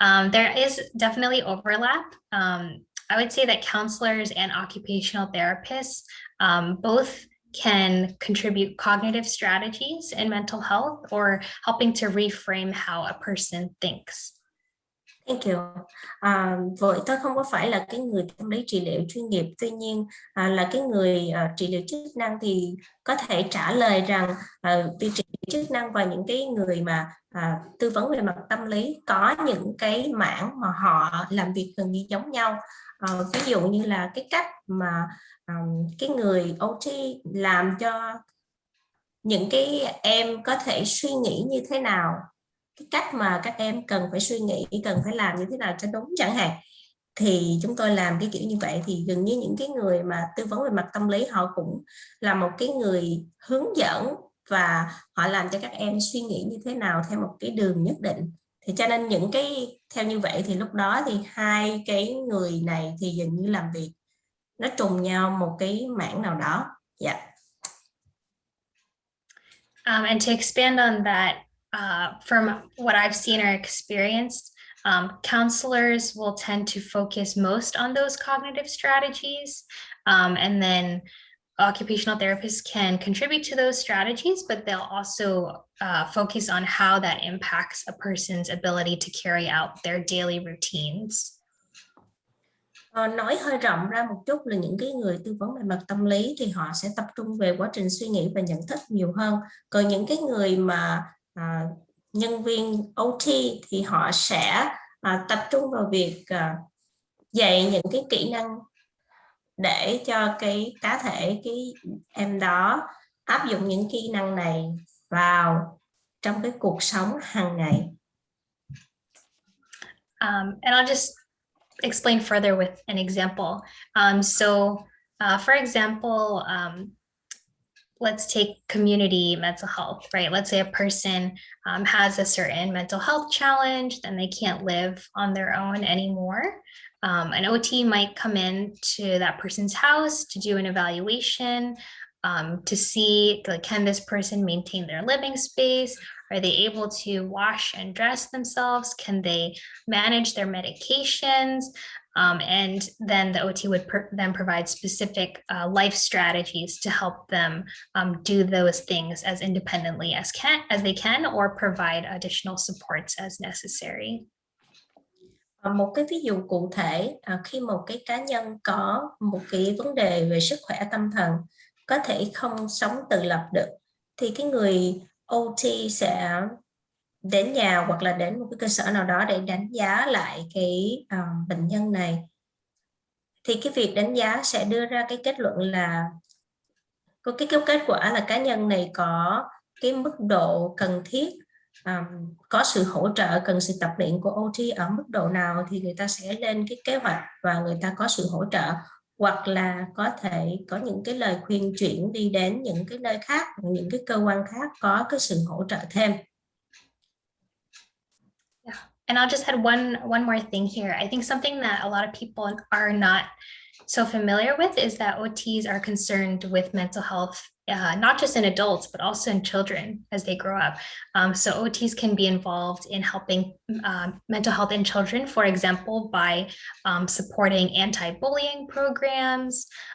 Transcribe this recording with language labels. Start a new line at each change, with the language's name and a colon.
English: There is definitely overlap. I would say that counselors and occupational therapists both can contribute cognitive strategies in mental health or helping to reframe how a person thinks. Thank you.
Vietnamese: Vậy tôi không có phải là cái người tâm lý trị liệu chuyên nghiệp, tuy nhiên là cái người trị liệu chức năng thì có thể trả lời rằng việc trị liệu chức năng và những cái người mà tư vấn về mặt tâm lý có những cái mảng mà họ làm việc gần như giống nhau. Ví dụ như là cái cách mà cái người OT làm cho những cái em có thể suy nghĩ như thế nào, cái cách mà các em cần phải suy nghĩ, cần phải làm như thế nào cho đúng chẳng hạn, thì chúng tôi làm cái kiểu như vậy. Thì gần như những cái người mà tư vấn về mặt tâm lý họ cũng là một cái người hướng dẫn và họ làm cho các em suy nghĩ như thế nào theo một cái đường nhất định. Thì cho nên những cái theo như vậy thì lúc đó thì hai cái người này thì gần như làm việc nó trùng nhau một cái mảng nào đó.
English: Yeah. And to expand on that, from what I've seen or experienced, counselors will tend to focus most on those cognitive strategies, and then occupational therapists can contribute to those strategies, but they'll also focus on how that impacts a person's ability to carry out their daily routines.
Vietnamese: Nói hơi rộng ra một chút là những cái người tư vấn về mặt tâm lý thì họ sẽ tập trung về quá trình suy nghĩ và nhận thức nhiều hơn. Còn những cái người mà nhân viên OT thì họ sẽ tập trung vào việc dạy những cái kỹ năng để cho cái cá thể, cái em đó áp dụng những kỹ năng này vào trong cái cuộc sống hàng ngày.
English: And I'll just explain further with an example. For example, let's take community mental health, right? Let's say a person has a certain mental health challenge, then they can't live on their own anymore. An OT might come in to that person's house to do an evaluation, to see, like, can this person maintain their living space? Are they able to wash and dress themselves? Can they manage their medications? And then the OT would then provide specific life strategies to help them do those things as independently as they can, or provide additional supports as necessary.
Vietnamese: Một cái ví dụ cụ thể, khi một cái cá nhân có một cái vấn đề về sức khỏe tâm thần, có thể không sống tự lập được, thì cái người OT sẽ đến nhà hoặc là đến một cái cơ sở nào đó để đánh giá lại cái bệnh nhân này. Thì cái việc đánh giá sẽ đưa ra cái kết luận là có cái kết quả là cá nhân này có cái mức độ cần thiết, có sự hỗ trợ, cần sự tập luyện của OT ở mức độ nào, thì người ta sẽ lên cái kế hoạch và người ta có sự hỗ trợ, hoặc là có thể có những cái lời khuyên chuyển đi đến những cái nơi khác, những cái cơ quan khác có cái sự hỗ trợ thêm.
English: Yeah. And I'll just add one more thing here. I think something that a lot of people are not so familiar with is that OTs are concerned with mental health, not just in adults, but also in children as they grow up. So OTs can be involved in helping mental health in children, for example, by supporting anti-bullying programs.